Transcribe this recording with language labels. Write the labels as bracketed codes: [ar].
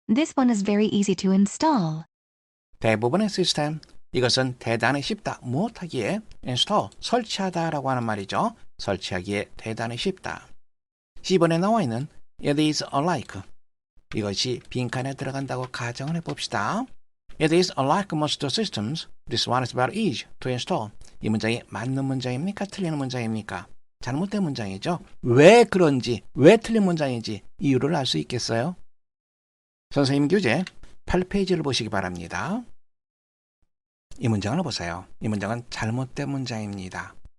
[en] This one is very easy to install. [ko] 대부분의 시스템, 이것은 대단히 쉽다. 무엇하기에? install, 설치하다라고 하는 말이죠. 설치하기에 대단히 쉽다. 10번에 나와 있는 [en] it is alike. [ko] 이것이 빈칸에 들어간다고 가정을 해봅시다. [en] It is alike most systems. This one is very easy to install. [ko] 이 문장이 맞는 문장입니까? 틀리는 문장입니까? 잘못된 문장이죠. 왜 그런지, 왜 틀린 문장인지 이유를 알 수 있겠어요? 선생님 교재 8페이지를 보시기 바랍니다. 이 문장을 보세요. 이 문장은 잘못된 문장입니다.